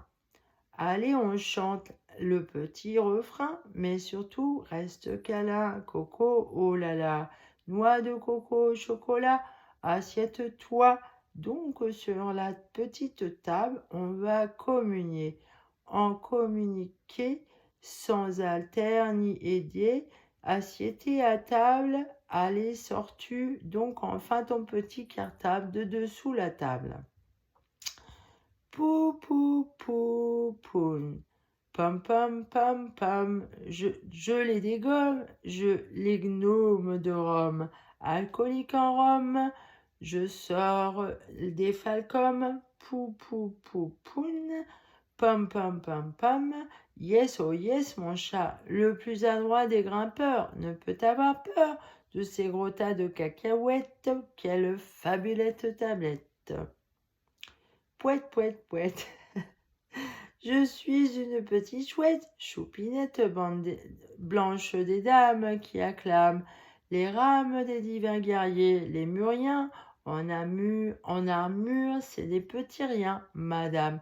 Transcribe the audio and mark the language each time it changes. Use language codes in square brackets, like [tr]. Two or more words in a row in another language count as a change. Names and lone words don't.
[fr] Allez, on chante le petit refrain, mais surtout, reste câlin, coco, oh là là, noix de coco au chocolat, assiette-toi donc sur la petite table, on va communier, en communiquer, sans alter ni aider, assiette à table, allez, sors-tu donc enfin ton petit cartable de dessous la table. Pou, pou, pou, poun. Pam, pam, pam, pam. Je les dégomme, je les gnome de Rome. Alcoolique en Rome, je sors des falcons. Pou, pou, pou, poun. Pam, pam, pam, pam. [en] Yes, oh yes, [fr] mon chat, le plus adroit des grimpeurs, ne peut avoir peur de ces gros tas de cacahuètes. Quelle fabulette tablette. Pouette, pouette, pouette. Je suis une petite chouette, choupinette blanche des dames qui acclament les rames des divins guerriers, les muriens en armure, c'est des petits riens, madame.